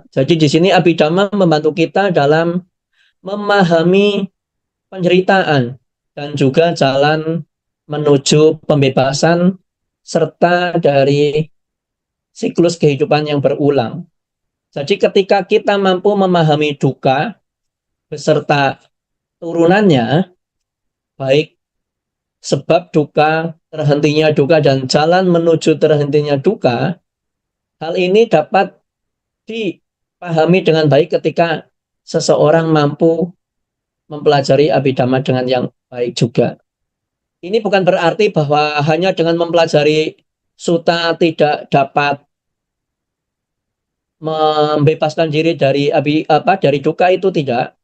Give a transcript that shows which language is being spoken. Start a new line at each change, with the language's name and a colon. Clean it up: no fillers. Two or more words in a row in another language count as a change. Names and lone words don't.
Indonesian: Jadi di sini Abhidhamma membantu kita dalam memahami penderitaan dan juga jalan menuju pembebasan serta dari siklus kehidupan yang berulang. Jadi ketika kita mampu memahami dukkha beserta turunannya, baik sebab dukkha, terhentinya dukkha, dan jalan menuju terhentinya dukkha, hal ini dapat dipahami dengan baik ketika seseorang mampu mempelajari Abhidhamma dengan yang baik juga. Ini bukan berarti bahwa hanya dengan mempelajari sutta tidak dapat membebaskan diri dari dari dukkha, itu tidak.